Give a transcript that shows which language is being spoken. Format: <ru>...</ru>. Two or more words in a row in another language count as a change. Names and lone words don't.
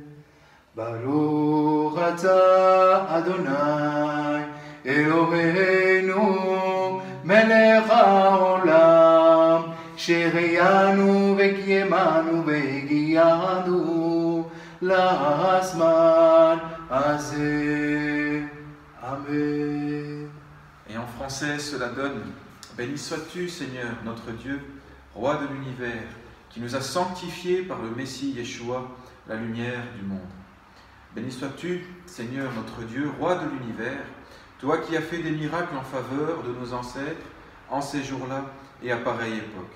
<he>ברוך אתה אדוני אלוהינו מלך העולם שהחיינו וקיימנו והגיענו לזמן הזה. Amen.</he> <fr>Et en français, cela donne « Béni sois-tu, Seigneur, notre Dieu, Roi de l'univers, qui nous a sanctifiés par le Messie Yeshua, la lumière du monde. Béni sois-tu, Seigneur, notre Dieu, Roi de l'univers, toi qui as fait des miracles en faveur de nos ancêtres en ces jours-là et à pareille époque.</fr>